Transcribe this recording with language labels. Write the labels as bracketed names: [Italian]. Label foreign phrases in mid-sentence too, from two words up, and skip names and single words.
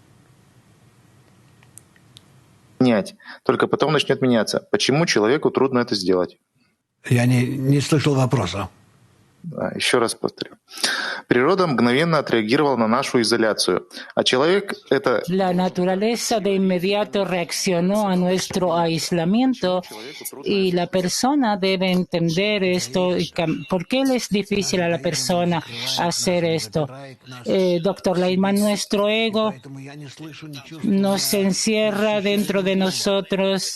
[Russian] Менять. Только потом начнет меняться. Почему человеку трудно это сделать? Я не слышал вопроса. Да, еще раз повторю. Природа mгновенно отреагировала на нашу изоляцию, а человек — это... [Spanish] La naturaleza de inmediato reaccionó a nuestro aislamiento y la persona debe entender esto. ¿Por qué le es difícil a la persona hacer esto? Doctor Leitman, nuestro ego nos encierra dentro de nosotros.